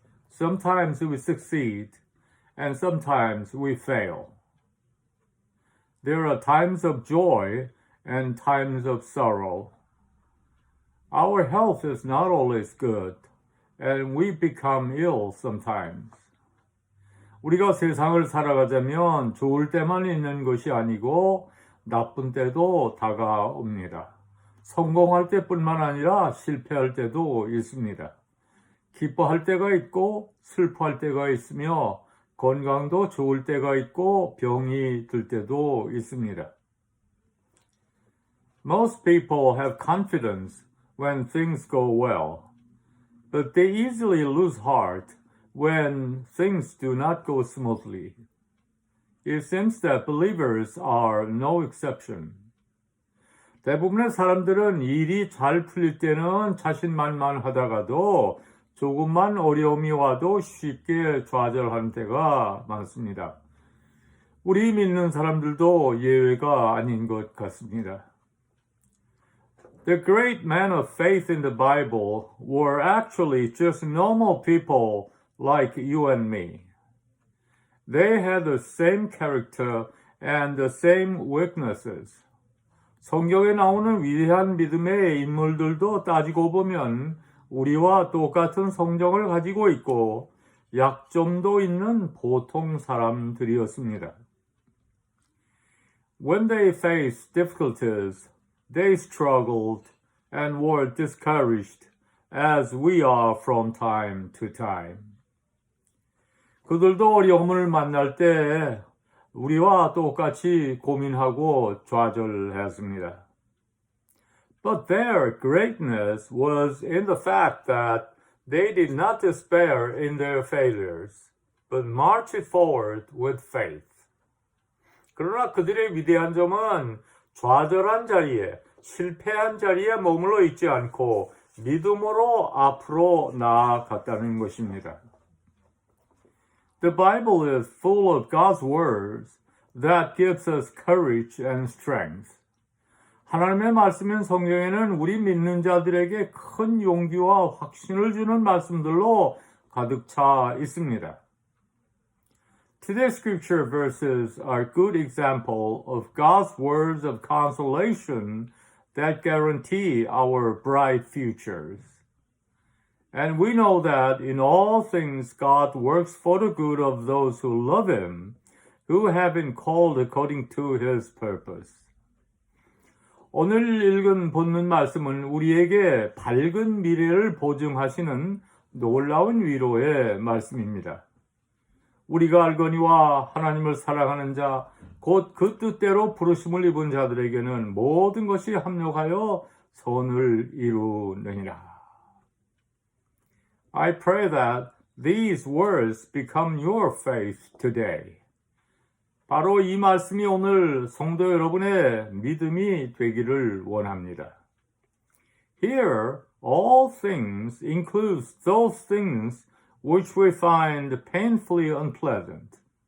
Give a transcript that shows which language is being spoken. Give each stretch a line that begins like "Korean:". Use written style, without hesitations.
English: Sometimes we succeed, and sometimes we fail. There are times of joy and times of sorrow. Our health is not always good, and we become ill sometimes.
Korean: 우리가 세상을 살아가자면 좋을 때만 있는 것이 아니고 나쁜 때도 다가옵니다. 성공할 때뿐만 아니라 실패할 때도 있습니다. 기뻐할 때가 있고 슬퍼할 때가 있으며 건강도 좋을 때가 있고 병이 들 때도 있습니다.
English: Most people have confidence when things go well, but they easily lose heart when things do not go smoothly. It seems that believers are no exception.
Korean: 대부분의 사람들은 일이 잘 풀릴 때는 자신만만하다가도 조금만 어려움이 와도 쉽게 좌절하는 때가 많습니다. 우리 믿는 사람들도 예외가 아닌 것 같습니다.
English: The great men of faith in the Bible were actually just normal people like you and me. They had the same character and the same weaknesses.
Korean: 성경에 나오는 위대한 믿음의 인물들도 따지고 보면 우리와 똑같은 성정을 가지고 있고 약점도 있는 보통 사람들이었습니다.
English: When they faced difficulties, they struggled and were discouraged as we are from time to time.
Korean: 그들도 어려움을 만날 때 우리와 똑같이 고민하고 좌절했습니다.
English: But their greatness was in the fact that they did not despair in their failures, but marched forward with faith.
Korean: 그러나 그들의 위대한 점은 좌절한 자리에, 실패한 자리에 머물러 있지 않고 믿음으로 앞으로 나아갔다는 것입니다.
English: The Bible is full of God's words that gives us courage and strength.
Korean: 하나님의 말씀인 성경에는 우리 믿는 자들에게 큰 용기와 확신을 주는 말씀들로 가득 차 있습니다.
English: Today's scripture verses are a good example of God's words of consolation that guarantee our bright futures. And we know that in all things God works for the good of those who love Him, who have been called according to His purpose.
Korean: 오늘 읽은 본문 말씀은 우리에게 밝은 미래를 보증하시는 놀라운 위로의 말씀입니다. 우리가 알거니와 하나님을 사랑하는 자, 곧 그 뜻대로 부르심을 입은 자들에게는 모든 것이 합력하여 선을 이루느니라.
English: I pray that these words become your faith today.
Korean: 바로 이 말씀이 오늘 성도 여러분의 믿음이 되기를 원합니다.
English: Here, all things includes those things which we find painfully unpleasant.